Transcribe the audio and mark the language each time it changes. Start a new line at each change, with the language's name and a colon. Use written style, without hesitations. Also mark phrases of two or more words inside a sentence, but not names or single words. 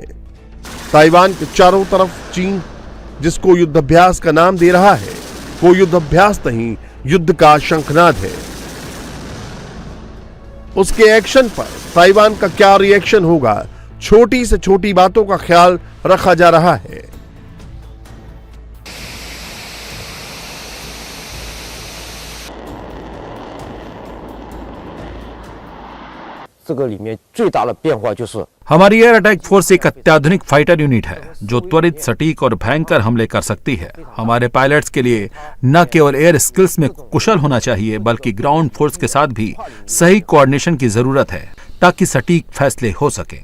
Hindi: ताइवान के चारों तरफ चीन जिसको युद्धाभ्यास का नाम दे रहा है वो युद्धाभ्यास नहीं, युद्ध का शंखनाद है। उसके एक्शन पर ताइवान का क्या रिएक्शन होगा, छोटी से छोटी बातों का ख्याल रखा जा रहा है।
Chinese: 这个里面最大的变化就是
Hindi: हमारी
English: air attack force
Hindi: एक अत्याधुनिक
English: fighter unit
Hindi: है जो त्वरित, सटीक और भयंकर हमले कर सकती है। हमारे पायलट्स के लिए न केवल
English: air skills
Hindi: में कुशल होना चाहिए बल्कि
English: ground force
Hindi: के साथ भी सही कोऑर्डिनेशन की जरूरत है ताकि सटीक फैसले हो सके।